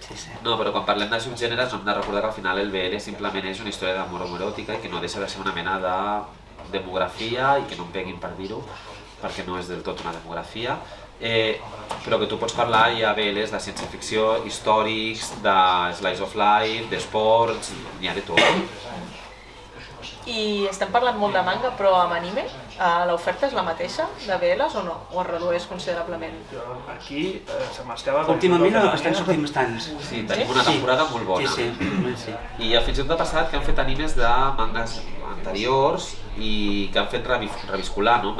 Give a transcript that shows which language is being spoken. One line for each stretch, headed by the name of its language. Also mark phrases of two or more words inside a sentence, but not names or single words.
Catalan: No, però quan parlem de subgèneres no hem de recordar que al final el BL simplement és una història d'amor homoeròtica i que no deixa de ser una mena de demografia i que no em peguin per dir-ho, perquè no és del tot una demografia, però que tu pots parlar hi ha BLs de ciència-ficció, històrics, de
English: slice of life,
Catalan: d'esports, n'hi ha de tot. I estem parlant molt de manga, però amb anime, l'oferta és la mateixa de BLs o no? O es redueix considerablement? Aquí se m'escava... Últimament estan sortint bastants. Sí, tenim una temporada molt bona. Sí. I fins i tot ha passat que han fet animes de mangas anteriors i que han fet reviscolar, no?